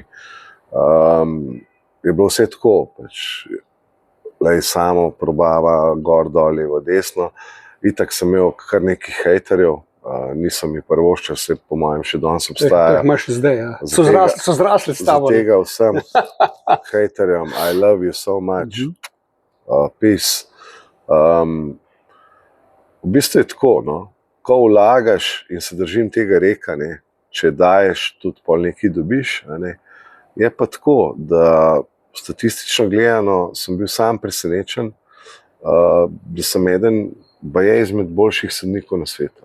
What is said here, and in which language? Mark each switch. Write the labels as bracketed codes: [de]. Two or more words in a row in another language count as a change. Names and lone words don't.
[sl] Je bilo vse tako, samo probava, gor, dol, levo, desno. Itak sem imel kar nekaj hejterjev, nisem mi prvoščal, se po mojem še danes obstaja. Imaš zdaj, ja. So zrasli s tabo. Za tega vsem hejterjem, [en] I love you so much, peace. [sl] V bistvu je tako, ko vlagaš in se držim tega reka, če daješ, tudi pol nekaj dobiš, je pa tako, da statistično gledano sem bil sam presenečen, da sem eden izmed boljših sodnikov na svetu.